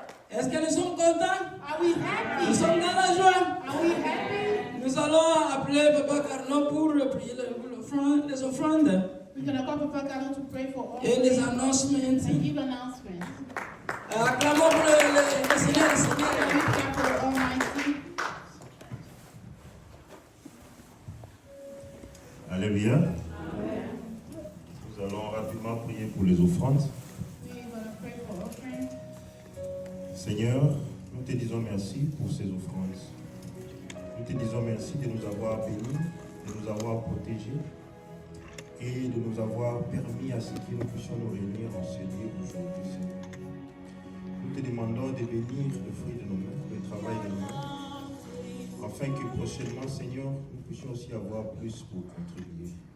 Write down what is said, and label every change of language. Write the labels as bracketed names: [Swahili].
[French] Est-ce que nous sommes contents? [English] Are we happy? [French] Nous sommes dans la joie. [English] Are we happy? [French] Nous allons appeler Papa Carlo pour prier les offrandes [English] We're going to call Papa Carlo to pray for all [French] et les annonces. [English] and give announcements. [French] Acclamons pour le Seigneur, le [English] We [French] Seigneur. [English] pray for the Almighty. Alléluia. [French] Nous allons rapidement prier pour les offrandes. [English] We're going to pray for offering. [French] Seigneur, nous te disons merci pour ces offrandes. Nous te disons merci de nous avoir bénis, de nous avoir protégés et de nous avoir permis à ce que nous puissions nous réunir en ce lieu aujourd'hui, Seigneur. Nous te demandons de bénir le fruit de nos mains, le travail de nos mains, afin que prochainement, Seigneur, nous puissions aussi avoir plus pour contribuer.